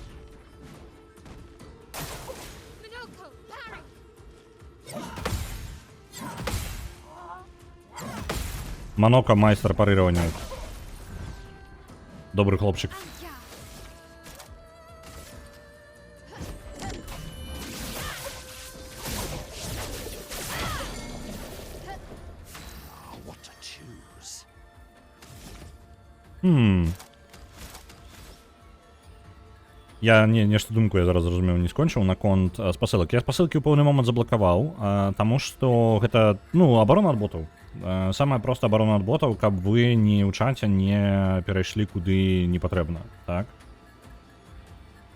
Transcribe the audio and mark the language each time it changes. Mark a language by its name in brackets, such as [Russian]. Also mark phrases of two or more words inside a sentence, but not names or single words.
[English] Minoko, parry. [Ukrainian] Манока майстер парирування. Добрий хлопчик. [English] Yeah. What to choose? [Belarusian] Я нешта думку я зараз зразумеў не скончыў наконт спасылак. Я спасылкі ў пэўны момант заблакаваў, таму што гэта, ну, абарона ад ботаў. Самая проста абарона ад ботаў, каб вы не ў чаце не перайшлі куды не патрэбна, так?